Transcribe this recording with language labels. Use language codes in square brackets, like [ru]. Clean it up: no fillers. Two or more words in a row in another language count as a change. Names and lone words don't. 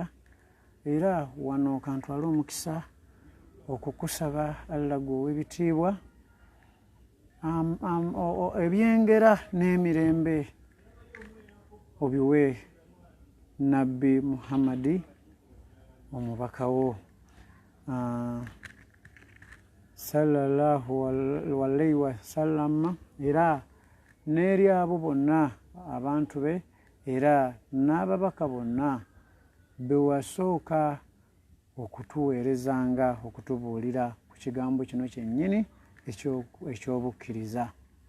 [lg] Era wano kantwala omukisa okukusaba Allah gwe ow'ebitiibwa, ebyengera n'emirembe obiwe Nabbi Muhammadi omubaka wo, [ar] صلى الله عليه وسلم, [lg] era n'eri abo bonna abantu be, era n'ababaka bonna be wasooka okutuweerezanga, okutubuulira ku kigambo kino kyennyini ekyobukkiriza.